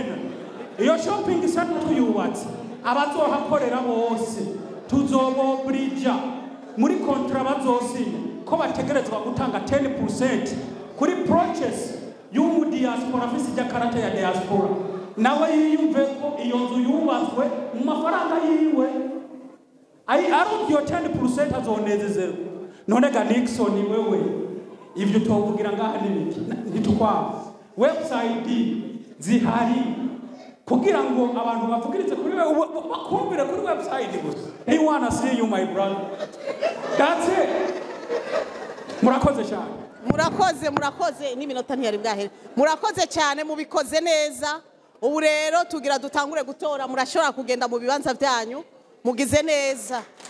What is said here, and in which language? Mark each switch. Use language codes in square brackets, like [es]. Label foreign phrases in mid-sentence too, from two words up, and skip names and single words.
[rn] center tuyubatse abazohakorera bose tuzobobrija muri kontra bazosinya ko bategerezwa gutanga 10% kuri purchase y'umu diaspora afise ikarata ya diaspora nawe yiyumve ko iyo nzu yubatswe mu mafaranga yiwe arubyo 10% azonezezerwa. None ga Nixon wewe ibyo tuvugira ngaha n'ibiki ntitukwa website zihari kugira ngo abantu bavugirize kuri wewe bakumvire kuri website gusa. [en] Hey, wanna see you my brother. That's it. [rn] Murakoze cyane. Murakoze n'iminota ntiyari bwahere. Murakoze cyane mubikoze neza. Ubu rero tugira dutangure gutora murashobora kugenda mu bibanza byanyu mugize neza.